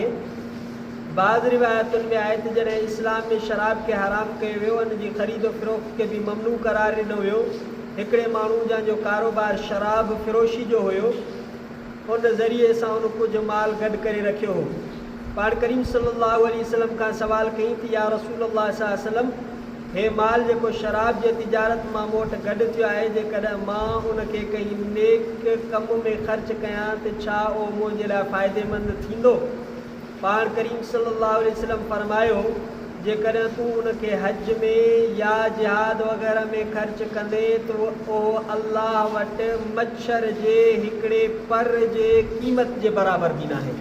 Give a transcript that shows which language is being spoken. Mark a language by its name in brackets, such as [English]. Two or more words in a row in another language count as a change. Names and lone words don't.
[Sindhi] बाज़ रिवायतुनि में आहे त जॾहिं इस्लाम में शराब खे हराम कयो वियो, उन जी ख़रीदो फ़रोख़्त खे बि ममनू करार ॾिनो वियो। हिकिड़े माण्हू जंहिंजो कारोबार शराब फ़िरोशी जो हुयो, उन ज़रिए सां उन कुझु माल गॾु करे रखियो हो। पाण करीम [Arabic] صلى الله عليه وسلم [Sindhi] खां सवाल कई त [Arabic] يا رسول الله صلى الله عليه وسلم, [Sindhi] हे माल जेको शराब जे तिजारत मां मूं वटि गॾु थियो आहे, जेकॾहिं मां उनखे कंहिं नेक कम में ख़र्च कयां त छा उहो मुंहिंजे लाइ फ़ाइदेमंद थींदो? पाण करीम [Arabic] صلى الله عليه وسلم [Sindhi] फरमायो, जेकॾहिं तूं उनखे हज में या जिहाद वग़ैरह में ख़र्च कंदे त उहो अल्लाह वटि मच्छर जे हिकिड़े पर जे क़ीमत जे बराबरि बि न आहे।